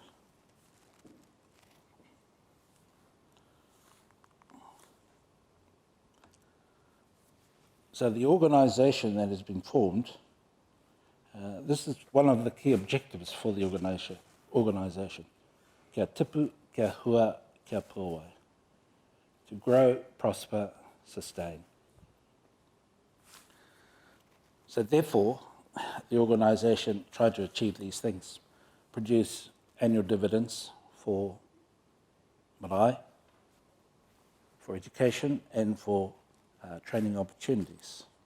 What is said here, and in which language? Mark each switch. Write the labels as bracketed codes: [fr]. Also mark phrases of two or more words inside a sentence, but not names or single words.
[en] So the organisation that has been formed, this is one of the key objectives for the organisation. [mi] Kia tipu, kia hua, kia pōwai. [en] To grow, prosper, sustain. So therefore, the organisation tried to achieve these things. Produce annual dividends for marae, for education and for training opportunities.